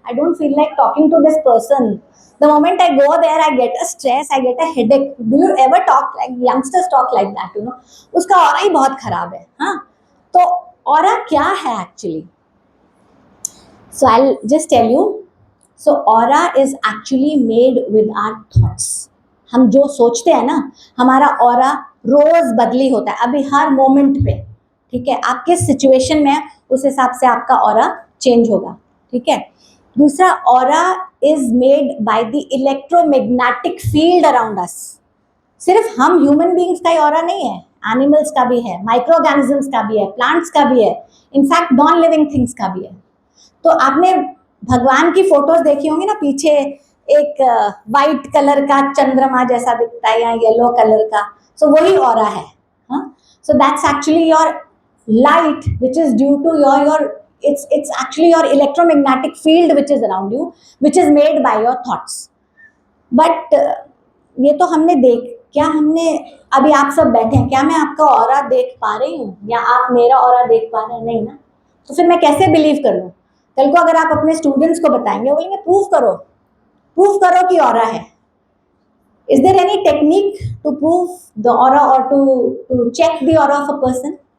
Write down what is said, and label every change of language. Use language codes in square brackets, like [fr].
[en] I don't feel like talking to this person. The moment I go there, I get a stress, I get a headache. Do you ever talk like youngsters talk like that? [hi] उसका aura ही बहुत खराब है. हाँ. तो aura क्या है actually? [en] So I'll just tell you. So aura is actually made with our thoughts. [hi] हम जो सोचते हैं ना, हमारा aura रोज बदली होता है. अभी हर मोमेंट पे, ठीक है, आप किस सिचुएशन में है उस हिसाब से आपका aura चेंज होगा. ठीक है. दूसरा, [en] aura is made by the electromagnetic field around us. [hi] सिर्फ हम ह्यूमन बींग्स का ही aura नहीं है, एनिमल्स का भी है, माइक्रो ऑर्गेनिजम्स का भी है, प्लांट्स का भी है, इनफैक्ट नॉन लिविंग थिंग्स का भी है. तो आपने भगवान की फोटोज देखी होंगी ना, पीछे एक वाइट कलर का चंद्रमा जैसा दिखता है या येलो कलर का. सो वही ऑरा है. So [en] That's actually your light which is due to your it's actually your electromagnetic field which is around you, which is made by your thoughts. [hi] But ये तो हमने क्या हमने अभी आप सब बैठे हैं, क्या मैं आपका ऑरा देख पा रही हूँ या आप मेरा ऑरा देख पा रहे हैं? नहीं ना. तो फिर मैं कैसे बिलीव कर लूँ? कल को अगर आप अपने स्टूडेंट्स को बताएंगे, बोलेंगे प्रूफ करो कि ऑरा है. [en] Is there any technique to prove the aura or to check the aura of a person?